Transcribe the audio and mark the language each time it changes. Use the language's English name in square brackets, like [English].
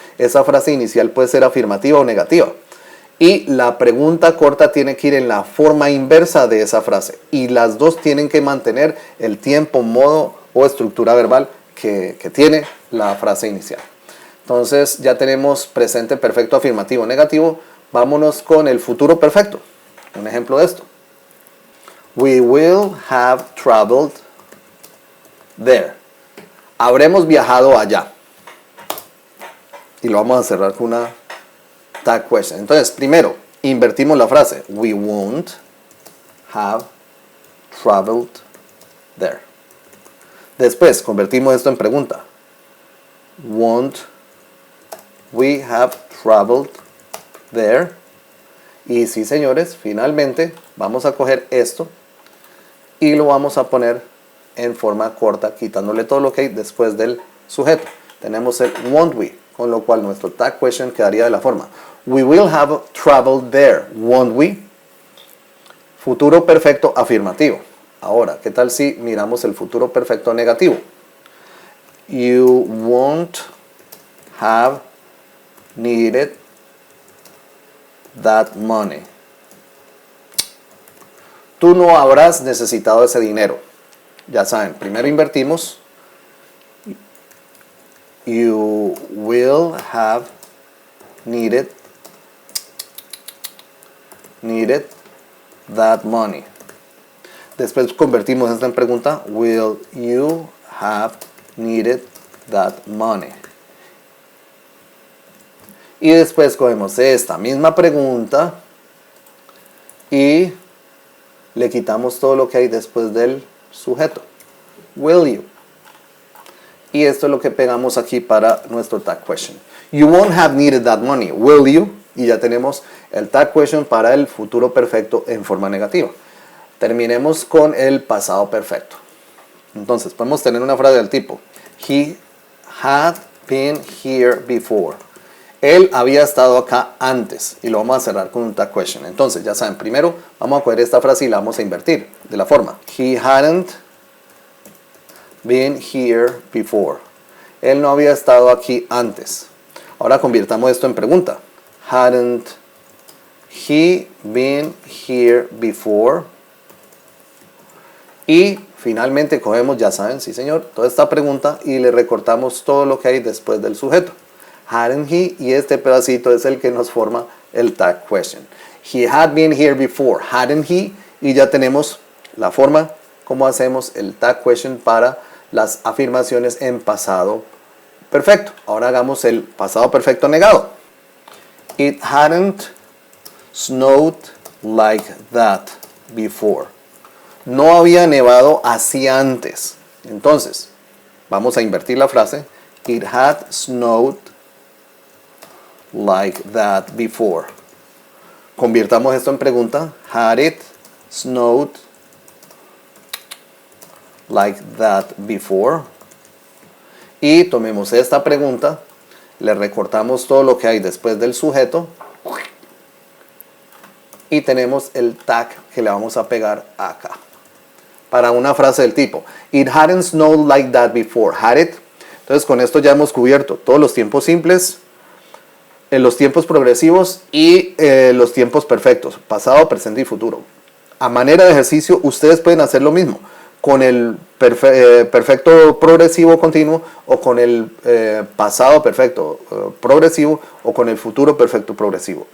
[Spanish] Esa frase inicial puede ser afirmativa o negativa. Y la pregunta corta tiene que ir en la forma inversa de esa frase. Y las dos tienen que mantener el tiempo, modo o estructura verbal que tiene la frase inicial. Entonces ya tenemos presente perfecto, afirmativo, negativo. Vámonos con el futuro perfecto. Un ejemplo de esto. [English] We will have traveled there. [Spanish] Habremos viajado allá. Y lo vamos a cerrar con una tag question. Entonces, primero, invertimos la frase. We won't have traveled there. Después, convertimos esto en pregunta. [English] Won't we have traveled there? [Spanish] Y sí, señores, finalmente vamos a coger esto y lo vamos a poner en forma corta, quitándole todo lo que hay después del sujeto. Tenemos el won't we, con lo cual nuestro tag question quedaría de la forma. [English] We will have traveled there, won't we? [Spanish] Futuro perfecto afirmativo. Ahora, ¿qué tal si miramos el futuro perfecto negativo? [English] You won't have needed that money. [Spanish] Tú no habrás necesitado ese dinero. Ya saben, primero invertimos. [English] You will have needed [Spanish] needed that money. Después convertimos esta en pregunta. [English] Will you have needed that money? [Spanish] Y después cogemos esta misma pregunta y le quitamos todo lo que hay después del sujeto. Will you? Y esto es lo que pegamos aquí para nuestro tag question. [English] You won't have needed that money, will you? [Spanish] Y ya tenemos el tag question para el futuro perfecto en forma negativa. Terminemos con el pasado perfecto. Entonces podemos tener una frase del tipo He had been here before. Él había estado acá antes. Y lo vamos a cerrar con un tag question. Entonces ya saben, primero vamos a coger esta frase y la vamos a invertir de la forma He hadn't been here before. Él no había estado aquí antes. Ahora convirtamos esto en pregunta. [English] Hadn't he been here before? [Spanish] Y finalmente cogemos, ya saben, sí señor, toda esta pregunta y le recortamos todo lo que hay después del sujeto. Hadn't he, y este pedacito es el que nos forma el tag question. He had been here before, hadn't he, y ya tenemos la forma como hacemos el tag question para las afirmaciones en pasado perfecto. Ahora hagamos el pasado perfecto negado. [English] It hadn't snowed like that before. [Spanish] No había nevado así antes. Entonces, vamos a invertir la frase. [English] It had snowed like that before. [Spanish] Convirtamos esto en pregunta. [English] Had it snowed like that before? [Spanish] Y tomemos esta pregunta, le recortamos todo lo que hay después del sujeto y tenemos el tag que le vamos a pegar acá. [English] Para una frase del tipo It hadn't snowed like that before, had it? [Spanish] Entonces con esto ya hemos cubierto todos los tiempos simples, los tiempos progresivos y los tiempos perfectos, pasado, presente y futuro. A manera de ejercicio ustedes pueden hacer lo mismo con el perfecto progresivo continuo o con el pasado perfecto progresivo o con el futuro perfecto progresivo.